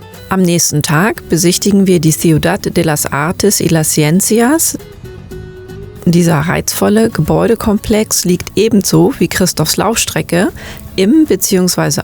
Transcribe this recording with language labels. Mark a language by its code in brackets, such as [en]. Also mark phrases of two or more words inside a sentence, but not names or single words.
[de] Am nächsten Tag besichtigen wir die Ciudad de las Artes y las Ciencias. Dieser reizvolle Gebäudekomplex liegt ebenso wie Christophs Laufstrecke im bzw.